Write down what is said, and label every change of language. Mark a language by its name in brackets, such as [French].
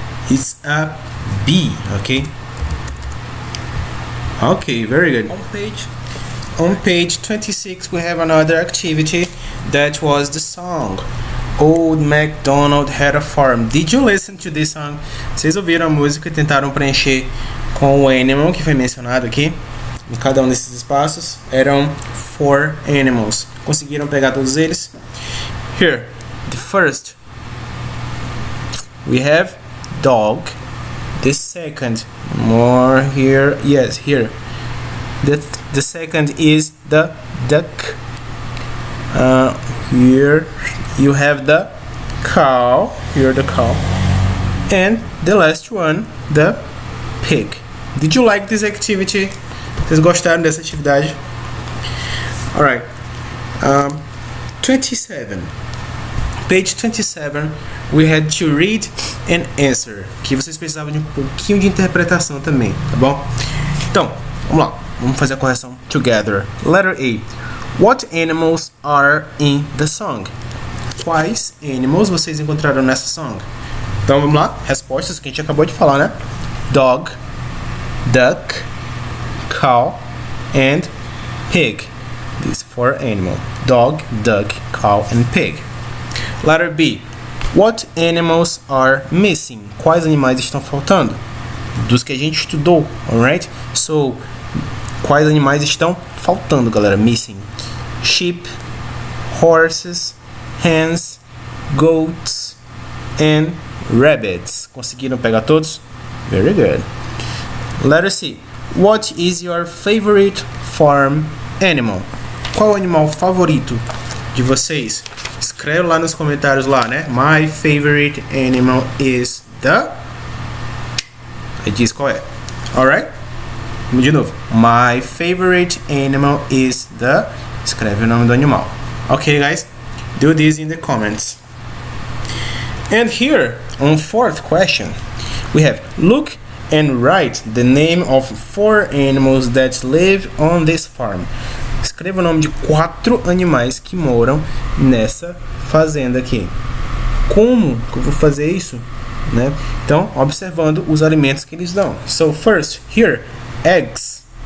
[English] It's a bee. Okay, very good. On page 26 we have another activity that was the song Old MacDonald Had a Farm. Did you listen to this song? [Portuguese] Vocês ouviram a música e tentaram preencher com o animal que foi mencionado aqui? Em cada um desses espaços eram 4 animals. Conseguiram pegar todos eles? [English] Here, the first we have dog. The second, more here, yes, here. The second is the duck. Here you have the cow. Here the cow. And the last one, the pig. Did you like this activity? [Portuguese] Vocês gostaram dessa atividade? [English] Alright. 27. Page 27, we had to read and answer. [Portuguese] Aqui vocês precisavam de um pouquinho de interpretação também, tá bom? Então, vamos lá. Vamos fazer a correção [English] together. Letter A. What animals are in the song? [Portuguese] Quais [English] animals [Portuguese] vocês encontraram nessa [English] song? [Portuguese] Então vamos lá. Respostas que a gente acabou de falar, né? [English] Dog, duck, cow, and pig. These 4 animals. Dog, duck, cow, and pig. Letter B. What animals are missing? [Portuguese] Quais animais estão faltando? Dos que a gente estudou, [English] alright? So, [Portuguese] quais animais estão faltando, galera? [English] Missing. Sheep, horses, hens, goats, and rabbits. [Portuguese] Conseguiram pegar todos? [English] Very good. Letter C. What is your favorite farm animal? [Portuguese] Qual é o animal favorito de vocês? Escreve lá nos comentários lá, né? [English] My favorite animal is the... [Portuguese] Aí diz qual é. [English] Alright? [Portuguese] De novo. [English] My favorite animal is the... [Portuguese] Escreve o nome do animal. [English] Okay, guys? Do this in the comments. And here, on 4th question, we have look and write the name of 4 animals that live on this farm. [Portuguese] Escreva o nome de 4 animais que moram nessa fazenda aqui. Como que eu vou fazer isso? Né? Então, observando os alimentos que eles dão. [English] So, first, here, eggs.